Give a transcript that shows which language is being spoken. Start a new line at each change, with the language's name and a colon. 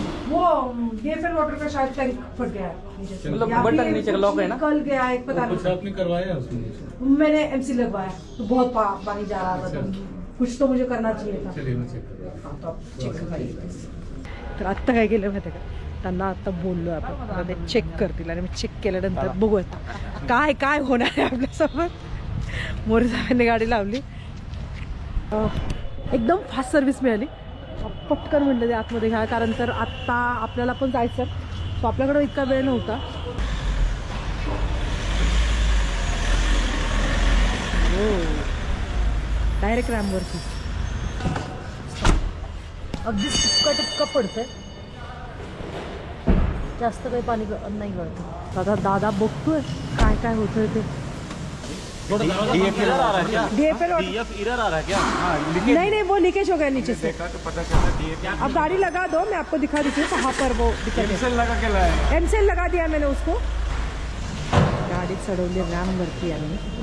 Hindi: वो DFL water का शायद टैंक फट गया है, मतलब बटन नीचे का लॉक है ना? कल गया है, पता नहीं. आपने करवाया उसमें? मैंने MC लगवाया तो बहुत पानी जा रहा था, तो कुछ तो मुझे करना चाहिए था. चलिए मैं चेक करता हाँ, तो आप चेक कराइए.
Marathi: तर आत्ता काय केलं माहिती का, त्यांना आता बोललो आपण, ते चेक करतील आणि मी चेक केल्यानंतर बघू आता काय काय होणार आहे आपल्यासोबत. मोरे साहेबांनी गाडी लावली, एकदम फास्ट सर्व्हिस मिळाली. पटकन म्हटलं ते आतमध्ये घ्या, कारण तर आत्ता आपल्याला पण जायचं, सो आपल्याकडे इतका वेळ नव्हता. हो, डायरेक्ट रॅमवरती अगदी टिपका पडतंय, जास्त काही पाणी नाही गळत. दादा दादा बघतोय काय काय होतंय ते.
Hindi: DFL आ रहा है क्या? DFL DF एरर आ रहा है क्या? नहीं नहीं, वो लीकेज हो गया नीचे से. अब गाड़ी लगा दो, मैं आपको दिखा देती हूँ कहाँ पर वो एमसेल लगा के लाया. एमसेल लगा दिया मैंने उसको.
Marathi: गाडी चढवली रॅम वरती आम्ही.